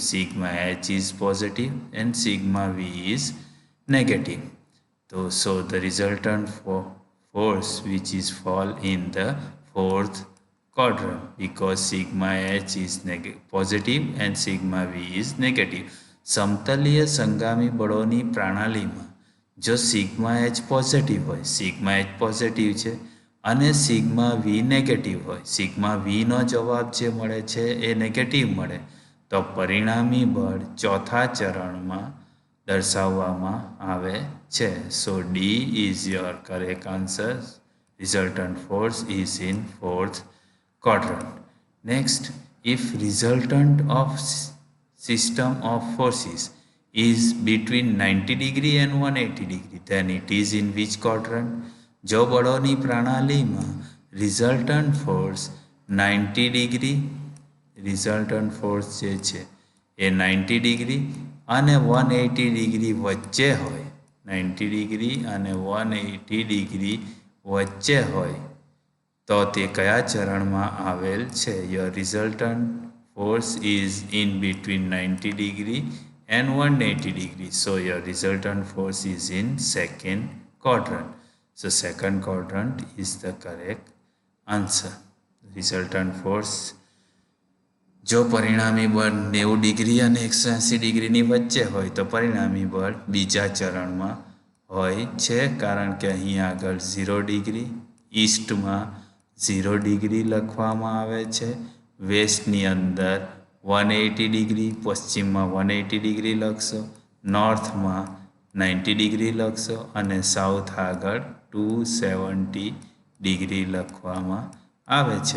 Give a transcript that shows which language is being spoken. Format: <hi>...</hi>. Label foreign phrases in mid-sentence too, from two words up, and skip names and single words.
<en>Sigma h is positive and sigma v is negative. So the resultant force which is fall in the fourth quadrant, because sigma h is positive and sigma v is negative.</en> <gu>સમતલીય સંગામી બળોની પ્રણાલીમાં જો</gu> <en>sigma h positive</en> <gu>હોય,</gu> <en>sigma h positive</en> <gu>છે અને</gu> <en>sigma v negative</en> <gu>હોય,</gu> <en>sigma v</en> <gu>જવાબ જે મળે છે એ નેગેટિવ મળે, તો પરિણામી બળ ચોથા ચરણમાં દર્શાવવામાં આવે છે.</gu> <en>So D is your correct answer. Resultant force is in fourth quadrant. Next, if resultant of system of forces is between 90 degree and 180 degree, then it is in which quadrant?</en> <gu>જો બળોની પ્રણાલીમાં</gu> <en>resultant force</en> <gu>90 degree,</gu> <en>resultant force</en> <gu>જે છે એ 90 degree અને 180 degree વચ્ચે હોય, 90 degree અને 180 degree વચ્ચે હોય, તો તે કયા ચરણમાં આવેલ છે?</gu> <en>Your resultant force is in between 90 degree and 180 degree. So your resultant force is in second quadrant. So second quadrant is the correct answer. Resultant force</en> <gu>જો પરિણામી બળ 90 ડિગ્રી અને 180 ડિગ્રીની વચ્ચે હોય તો પરિણામી બળ બીજા ચરણમાં હોય છે, કારણ કે અહીં આગળ 0 ડિગ્રી, ઈસ્ટમાં 0 ડિગ્રી લખવામાં આવે છે, વેસ્ટની અંદર 180 ડિગ્રી, પશ્ચિમમાં 180 ડિગ્રી લખશો, નોર્થમાં 90 ડિગ્રી લખશો અને સાઉથ આગળ 270 ડિગ્રી લખવામાં આવે છે.</gu>